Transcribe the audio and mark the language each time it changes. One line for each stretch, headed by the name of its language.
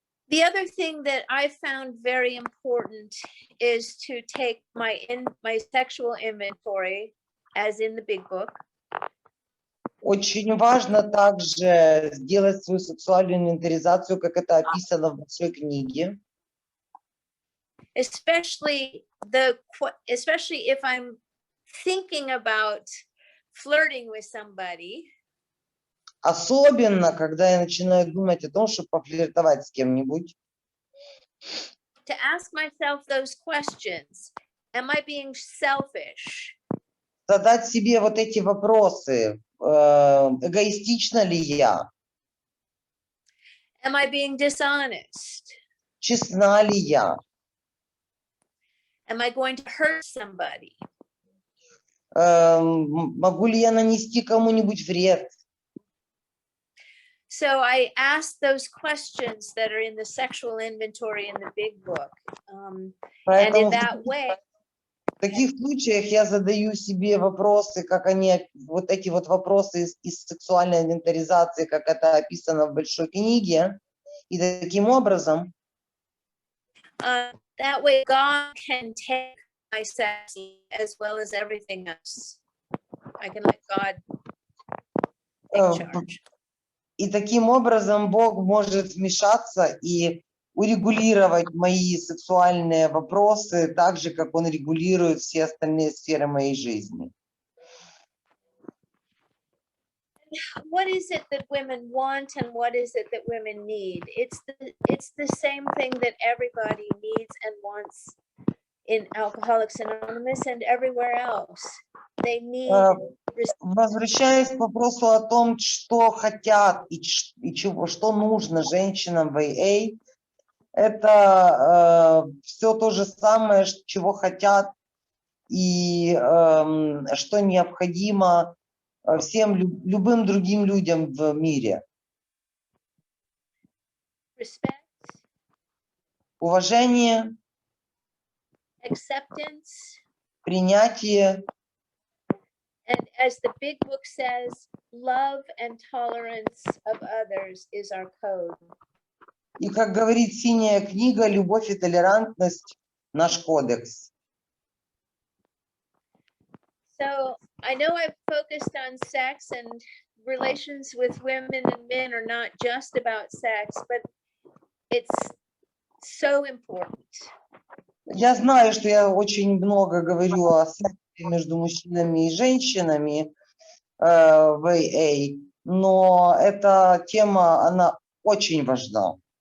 English: The other thing that I found very important is to take my sexual inventory, as in the big book.
Russian: Очень важно также сделать свою сексуальную инвентаризацию, как это описано в большой книге.
English: Especially if I'm thinking about flirting with somebody.
Russian: Особенно, когда я начинаю думать о том, чтобы пофлиртовать с кем-нибудь.
English: To ask myself those questions. Am I being selfish?
Russian: Задать себе вот эти вопросы. Эгоистична ли я?
English: Am I being dishonest?
Russian: Честна ли я?
English: Am I going to hurt somebody?
Russian: Могу ли я нанести кому-нибудь вред?
English: So I asked those questions that are in the sexual inventory in the big book. And in that way,
Russian: в таких случаях я задаю себе вопросы, как они, вот эти вот вопросы из сексуальной инвентаризации, как это описано в большой книге, и таким образом
English: that way God can take my sex as well as everything else. I can let God take charge.
Russian: И таким образом Бог может вмешаться и урегулировать мои сексуальные вопросы так же, как Он регулирует все остальные сферы моей жизни.
English: What is it that women want and what is it that women need? It's the same thing that everybody needs and wants in Alcoholics Anonymous and everywhere else. They need.
Russian: Возвращаясь к вопросу о том, что хотят и чего, что нужно женщинам в АА, это все то же самое, чего хотят и что необходимо всем любым другим людям в мире.
English: Respect,
Russian: уважение,
English: acceptance,
Russian: принятие
English: And as the big book says, love and tolerance of others is our code.
Russian: И как говорит синяя книга, любовь и толерантность – наш кодекс.
English: So I know I've focused on sex, and relations with women and men are not just about sex, but it's so important.
Russian: Я знаю, что я очень много говорю о сексе между мужчинами и женщинами в АА, но эта тема, она очень важна.